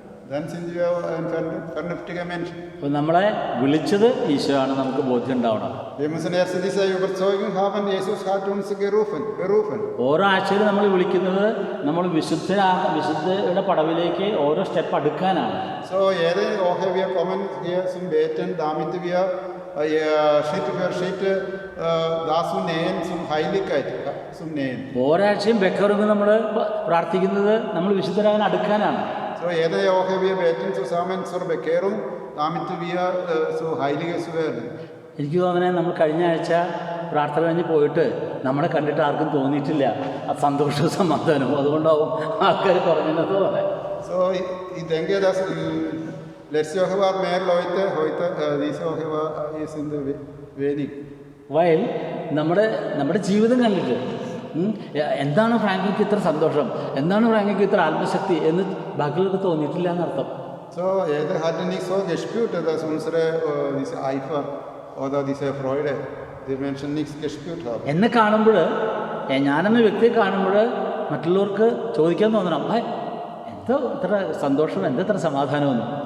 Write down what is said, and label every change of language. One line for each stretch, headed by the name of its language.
German: Dann sind wir ein vernünftiger Mensch.
Malayalam: അപ്പോൾ നമ്മളെ വിളിച്ചത് ഈശോ ആണ്, നമുക്ക് ബോധ്യം ഉണ്ടാവണം.
German: Wir müssen erst diese Überzeugung haben, Jesus hat uns berufen.
Malayalam: ഓരോ ആഴ്ചയിൽ നമ്മൾ വിളിക്കുന്നത് നമ്മൾ വിശുദ്ധയുടെ പടവിലേക്ക് ഓരോ step അടുക്കാനാണ്.
German: So, jede Woche wir kommen hier zum Beten, damit wir Schritt für Schritt dazu nähen, zum Heiligkeit zum Nähen.
Malayalam: ഓരോ ആഴ്ചയും ബെക്കറും നമ്മൾ പ്രാർത്ഥിക്കുന്നത് നമ്മൾ വിശുദ്ധരാകാൻ അടുക്കാനാണ്.
German: So, jede Woche wir beten zusammen zur Bekehrung, damit wir so Heiliges werden.
Malayalam: എനിക്ക് തോന്നുന്നത് നമ്മൾ കഴിഞ്ഞ ആഴ്ച പ്രാർത്ഥന കഴിഞ്ഞ് പോയിട്ട് നമ്മളെ കണ്ടിട്ട് ആർക്കും തോന്നിയിട്ടില്ല ആ സന്തോഷവും സമാധാനവും, അതുകൊണ്ടാവും ആൾക്കാർ കുറഞ്ഞത് പറയാം.
German: So, ich denke, dass letzte Woche waren mehr Leute, heute, diese Woche sind wenig.
Malayalam: വയൽ നമ്മുടെ ജീവിതം കണ്ടിട്ട് എന്താണ് ഫ്രാങ്കിക്ക് ഇത്ര സന്തോഷം, എന്താണ് ഫ്രാങ്കിക്ക് ഇത്ര ആത്മശക്തി എന്ന് ബാക്കിയുള്ളവർക്ക് തോന്നിയിട്ടില്ല എന്നർത്ഥം.
German: So, jeder hatte nicht so gespürt, dass diese Eifer oder diese Freude die Menschen nichts gespürt haben.
Malayalam: എന്നെ കാണുമ്പോൾ, ഞാനെന്ന വ്യക്തിയെ കാണുമ്പോൾ മറ്റുള്ളവർക്ക് ചോദിക്കാൻ തോന്നണം, എന്താ ഇത്ര സന്തോഷം, എന്താ ഇത്ര സമാധാനമെന്ന്.